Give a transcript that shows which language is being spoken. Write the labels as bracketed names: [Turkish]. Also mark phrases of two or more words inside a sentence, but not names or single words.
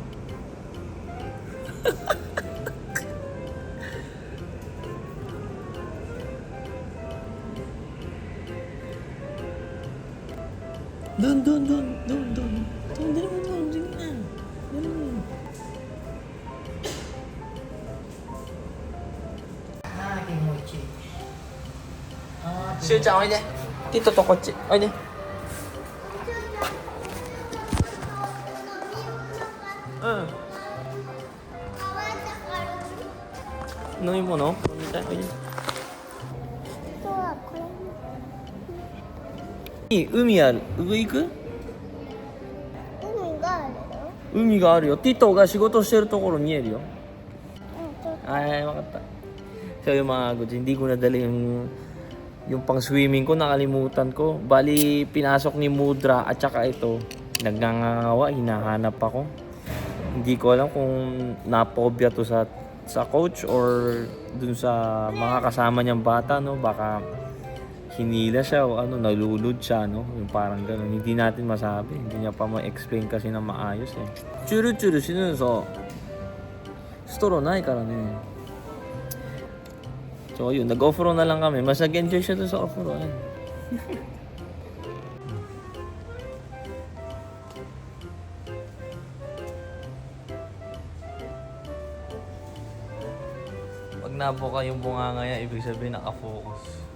[Filipino] Doon. Dali mo doon. Sige na. Dali mo. kimochi. [Japanese] しゅうちゃんおいで。ティトとこっち。おいで。うん。飲み物飲みたい。おいで。あとはこれ海ある。上行く？海があるよ海があるよ。ティトが仕事してるところ見えるよ。ちょっと [Filipino] Ay, makata. So yung mga goods, hindi ko nadala yung pang swimming ko, nakalimutan ko. Bali, pinasok ni Mudra at saka ito, nagngangawa, hinahanap ako. Hindi ko alam kung napobya to sa coach or dun sa mga kasama niyang bata, no? Baka hinila siya o ano, nalulod siya, no? Yung parang gano'n. Hindi natin masabi. Hindi niya pa ma-explain kasi na maayos eh. Churu-churu sinuso. [Japanese] ストローないからね。 [Filipino] So yun, nag-off-road na lang kami. Mas nag-enjoy siya doon sa off-road. Pag nabuka yung bunganga yan, ibig sabihin naka-focus.